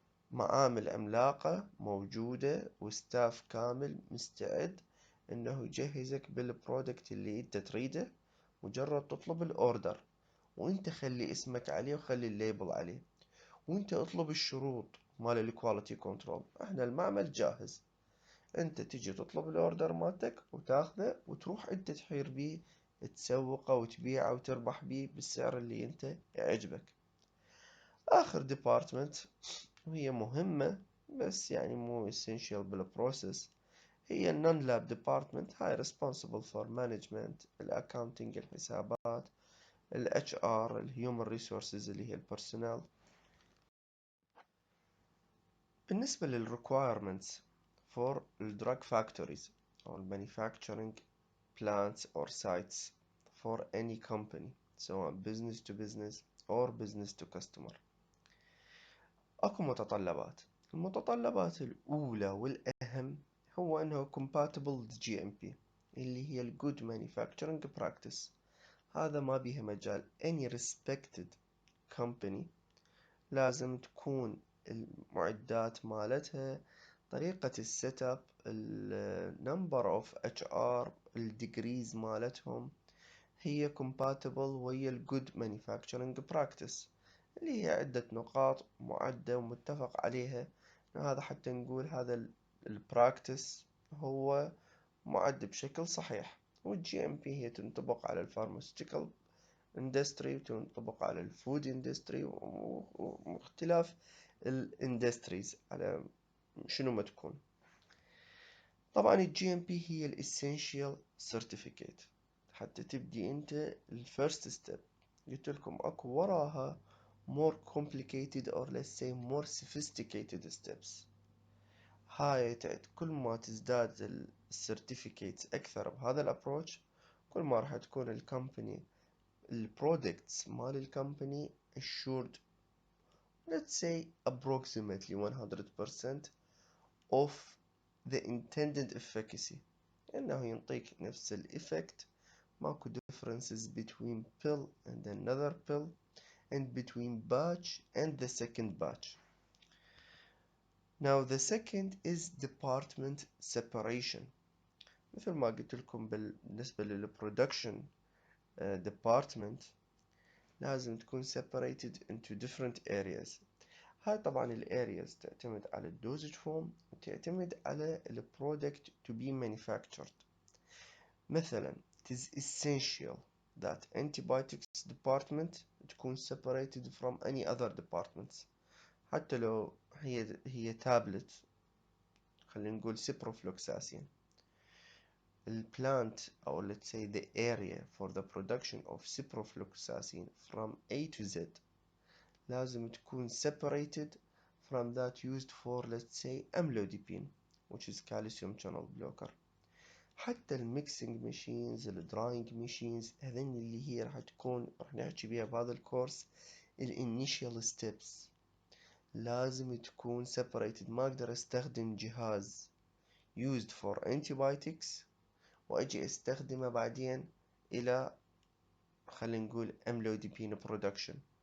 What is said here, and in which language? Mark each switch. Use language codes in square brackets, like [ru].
[ar] معامل عملاقة موجودة وستاف كامل مستعد انه يجهزك بالبرودكت اللي انت تريده، مجرد تطلب الاوردر وانت خلي اسمك عليه وخلي الليبل عليه، وانت اطلب الشروط مال الكواليتي كنترول، احنا المعمل جاهز، انت تجي تطلب الاوردر مالتك وتاخذه وتروح انت تحير بيه، تسوقه وتبيعه وتربح بيه بالسعر اللي انت يعجبك. اخر ديبارتمنت وهي مهمة بس يعني مو essential بالبروسيس، هي [en] non lab department. [ar] هاي [en] responsible for management accounting [ar] الحسابات HR [en] human resources [ar] اللي هي البرسونال. بالنسبة [en] requirements for drug factories or manufacturing plants or sites for any company [ar] سواء [en] business to business or business to customer، [ar] أكو متطلبات. المتطلبات الأولى والأهم هو أنه compatible GMP اللي هي Good Manufacturing Practice. هذا ما بيها مجال، [en] any respected company [ar] لازم تكون المعدات مالتها، طريقة السيت اب، [en] number of HR، [ar] الديجريز مالتهم هي compatible ويا Good Manufacturing Practice اللي هي عدة نقاط معدة ومتفق عليها. هذا حتى نقول هذا البراكتس هو معد بشكل صحيح. والجي ام بي هي تنطبق على الفارماسيوتيكال اندستري وتنطبق على الفود اندستري واختلاف الاندستريز على شنو ما تكون. طبعا الجي ام بي هي الاسينشال سيرتيفيكيت حتى تبدي انت الفيرست ستيب. قلت لكم اكو وراها [en] more complicated or let's say more sophisticated steps. [ar] هاي كل ما تزداد السيرتيفيكيتس اكثر بهذا الابروach، كل ما راح تكون الكمباني البرودكتس مال الكمباني [en] assured let's say approximately 100% of the intended efficacy، [ar] انه ينطيك نفس الإفكت، ماكو [en] differences between pill and another pill and between batch and the second batch. Now the second is department separation. [ar] مثل ما قلت لكم بالنسبة لل [en] production department [ar] لازم تكون [en] separated into different areas. [ar] هاي طبعا areas تعتمد على [en] dosage form [ar] وتعتمد على [en] product to be manufactured. [ar] مثلا [en] it is essential that antibiotics department [ar] تكون [en] separated from any other departments، [ar] حتى لو هي تابلت، خلينا نقول ciprofloxacin. البلانت أو [en] let's say the area for the production of ciprofloxacin [ar] from A to Z لازم تكون [en] separated from that used for let's say amlodipine which is calcium channel blocker. [ar] حتى الميكسينج ماشينز الدراينج ماشينز هذين اللي هي راح نحكي بيها بهذا الكورس الانيشيال ستيبس لازم تكون separated. ما اقدر استخدم جهاز [en] used for antibiotics [ar] واجي استخدمه بعدين الى خلينا نقول amlodipine production.